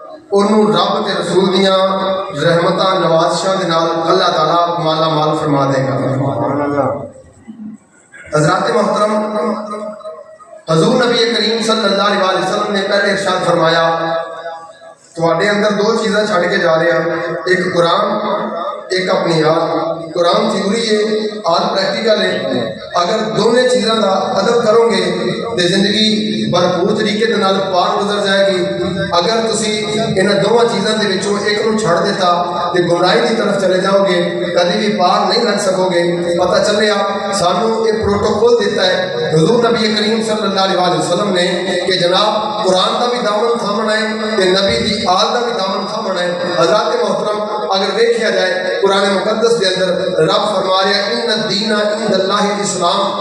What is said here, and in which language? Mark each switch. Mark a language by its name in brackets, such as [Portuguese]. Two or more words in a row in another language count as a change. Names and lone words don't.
[Punjabi] انہوں رب کے رسول دیاں رحمتاں نوازشاں دے نال اللہ تعالیٰ مالا مال فرما دے گا۔ حضرات محترم، حضور نبی کریم [Arabic] صلی اللہ علیہ وسلم [Punjabi] نے پہلے ارشاد فرمایا تواڈے اندر دو چیزاں چھڑ کے جا رہے ہیں، ایک قرآن، ایک اپنی یاد۔ قرآن تھیوری ہے، آج پریکٹیکل ہے۔ اگر دونوں چیزاں دا ادب کرو گے تو زندگی بھرپور طریقے دے نال پار گزر جائے گی۔ اگر تسی انہاں دونوں چیزاں دے وچوں ایک نو چھڑ دیتا تے گمراہی دی طرف چلے جاؤ گے، کبھی بھی پار نہیں لگ سکو گے۔ پتہ چلیا سانو ایک پروٹوکول دیتا ہے حضور نبی کریم [Arabic] صلی اللہ علیہ وسلم [Punjabi] نے کہ جناب قرآن دا بھی دامن تھامنا ہے تے نبی دی آل دا بھی دامن تھامنا ہے۔ [Urdu] حضرات محترم، اگر دیکھا جائے قرآن مقدس کے اندر رب فرما رہا ہے [Arabic] ان الدین عند اللہ الاسلام۔